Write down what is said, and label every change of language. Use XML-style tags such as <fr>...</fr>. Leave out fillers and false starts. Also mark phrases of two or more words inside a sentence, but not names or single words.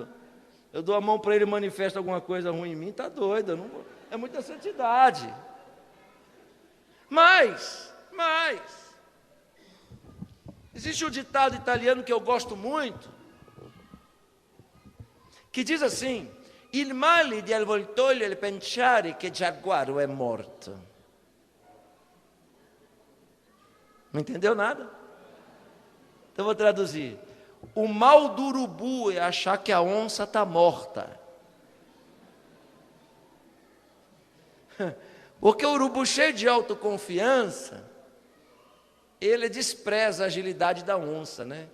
<pt>Eu dou a mão para ele e manifesta alguma coisa ruim em mim, está doido, não vou. É muita santidade. Mas, existe um ditado italiano que eu gosto muito, que diz assim:</pt> <it>il male di avvoltoio è pensare che Giaguaro è morto.</it> <pt>Não entendeu nada? Então eu vou traduzir. O mal do urubu é achar que a onça está morta. Porque o urubu cheio de autoconfiança, ele despreza a agilidade da onça, né?</pt>